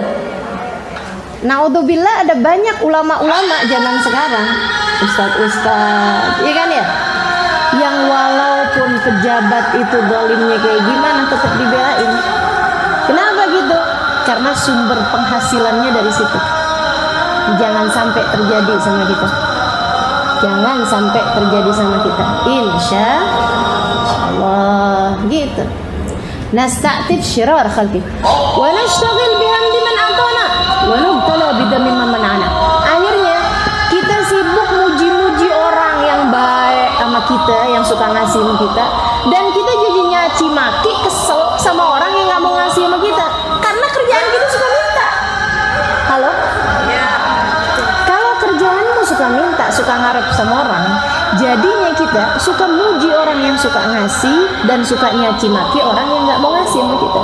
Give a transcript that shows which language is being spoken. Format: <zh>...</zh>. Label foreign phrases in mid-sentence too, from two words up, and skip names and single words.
<id>Naudzubillah, ada banyak ulama-ulama zaman sekarang, ustadz-ustadz, iya kan ya, yang walaupun pejabat itu bolimnya kayak gimana tetap dibelain. Kenapa gitu? Karena sumber penghasilannya dari situ. Jangan sampai terjadi sama kita. Jangan sampai terjadi sama kita.</id> <ar>Insya Allah</ar> <id>gitu.</id> <ar>نستعطف شرار الخلق ونشتغل بحمد من أعطانا ونبتلى بذم من منعنا.</ar> <id>Akhirnya kita sibuk muji-muji orang yang baik sama kita, yang suka ngasih sama kita, dan kita jadi nyaci maki, kesel sama orang yang nggak mau ngasih sama kita, karena kerjaan kita suka minta. Halo? Suka minta, suka ngarep sama orang, jadinya kita suka muji orang yang suka ngasih dan suka nyaci maki orang yang nggak mau ngasih sama kita.</id>